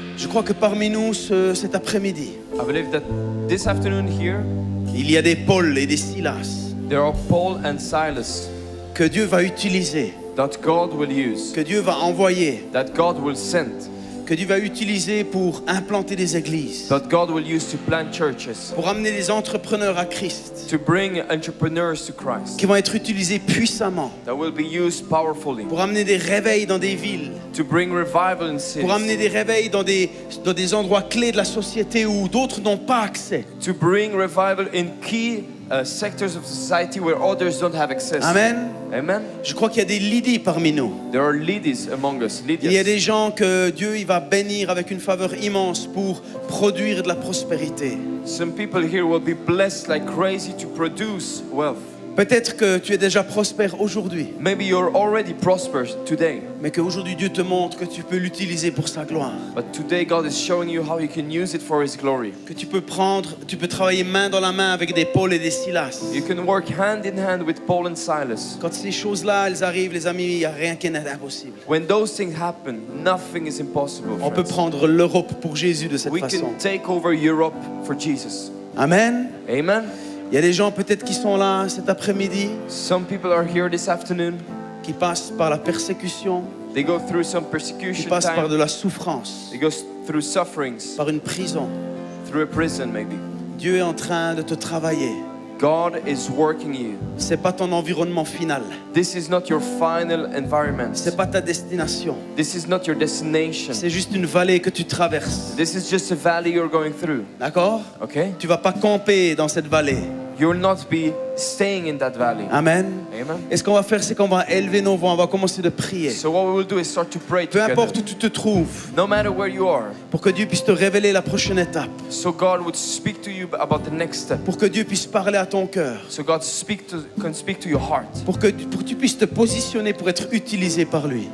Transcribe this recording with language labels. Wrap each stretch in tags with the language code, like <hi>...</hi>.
<fr>Je crois que parmi nous, cet après-midi,</fr> <en>I believe that this afternoon here,</en> <fr>il y a des Paul et des Silas</fr> <en>there are Paul and Silas</en> <fr>que Dieu va utiliser,</fr> <en>that God will use,</en> <fr>que Dieu va envoyer,</fr> <en>that God will send,</en> <fr>que Dieu va utiliser pour implanter des églises,</fr> <en>that God will use to plant churches,</en> <fr>pour amener des entrepreneurs à Christ,</fr> <en>to bring entrepreneurs to Christ,</en> <fr>qui vont être utilisés puissamment,</fr> <en>that will be used powerfully,</en> <fr>pour amener des réveils dans des villes,</fr> <en>to bring revival in</en> <fr>pour amener</fr> <en>cities,</en> <fr>des réveils dans des endroits clés de la société où d'autres n'ont pas accès.</fr> <en>to bring revival in key sectors of society where others don't have access.</en> <fr>Amen.</fr> <en>Amen.</en> <fr>Je crois qu'il y a des Lydie parmi nous.</fr> <en>There are ladies among us,</en> <fr>Il y a</fr> <en>Lydias.</en> <fr>des gens que Dieu il va bénir avec une faveur immense pour produire de la prospérité.</fr> <en>Some people here will be blessed like crazy to produce wealth.</en> <fr>Peut-être que tu es déjà prospère aujourd'hui,</fr> <en>Maybe you're already prosperous today,</en> <fr>mais qu'aujourd'hui Dieu te montre que tu peux l'utiliser pour sa gloire.</fr> <en>but today God is showing you how you can use it for His glory.</en> <fr>Que tu peux travailler main dans la main avec des Paul et des Silas.</fr> <en>You can work hand in hand with Paul and Silas.</en> <fr>Quand ces choses-là, elles arrivent, les amis, il n'y a rien qui est impossible.</fr> <en>When those things happen, nothing is impossible.</en> <fr>On peut</fr> <en>friends.</en> <fr>prendre l'Europe pour Jésus de cette</fr> <en>We</en> <fr>façon.</fr> <en>can take over Europe for Jesus.</en> <fr>Amen.</fr> <en>Amen.</en> <fr>Il y a des gens peut-être qui sont là cet après-midi,</fr> <en>Some people are here this afternoon.</en> <fr>qui passent par la persécution,</fr> <en>They go through some</en> <fr>qui</fr> <en>persecution</en> <fr>passent par</fr> <en>time.</en> <fr>de la souffrance,</fr> <en>They go through sufferings,</en> <fr>par une prison.</fr> <en>through a prison maybe.</en> <fr>Dieu est en train de te travailler.</fr> <en>God is working you.</en> <fr>C'est pas ton environnement final.</fr> <en>This is not your final environment.</en> <fr>C'est pas ta destination.</fr> <en>This is not your destination.</en> <fr>C'est juste une vallée que tu traverses.</fr> <en>This is just a valley you're going through.</en> <fr>D'accord?</fr> <en>Okay?</en> <fr>Tu vas pas camper dans cette vallée.</fr> <en>You will not be staying in that valley.</en> <fr>Amen.</fr> <en>Amen.</en> <fr>Et ce qu'on va faire, c'est qu'on va élever nos voix, on va commencer de prier.</fr> <en>So what we will do is start to pray</en> <fr>Peu</fr> <en>together.</en> <fr>importe où tu te trouves,</fr> <en>No matter where you are.</en> <fr>pour que Dieu puisse te révéler la prochaine étape,</fr> <en>So God would speak to you about the next step.</en> <fr>pour que Dieu puisse parler à ton cœur,</fr> <en>So God can speak to your heart.</en> <fr>pour que tu puisses te positionner pour être utilisé par lui.</fr>